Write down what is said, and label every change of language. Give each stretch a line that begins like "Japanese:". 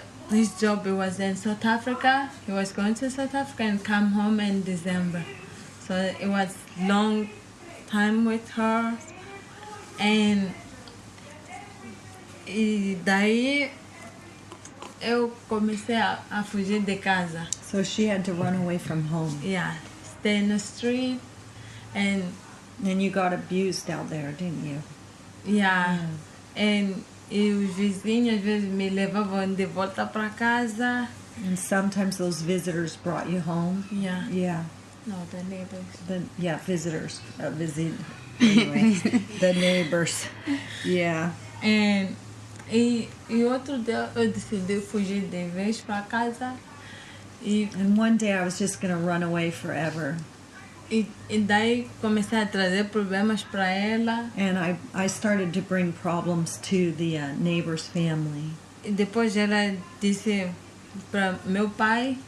English: His job was in South Africa. He was going to South Africa and come home in December. So it was long time with her.
Portuguese: And daí eu comecei a fugir de casa.
English: So she had to run away from home. Yeah, stay in the street. And you got abused out there, didn't you? yeah.
Portuguese: And os vizinhos às vezes me levavam de volta para casa.
English: And sometimes those visitors brought you home. Yeah. Yeah. No, the neighbors. Visitors. Anyway, the neighbors. Yeah.
Portuguese: And outro dia eu decidi fugir de vez para casa.
English: And one day I was just going to run away forever.
Portuguese: E daí comecei a trazer problemas para ela.
English: And I started to bring problems to the neighbor's family.
Portuguese: E depois ela disse para meu pai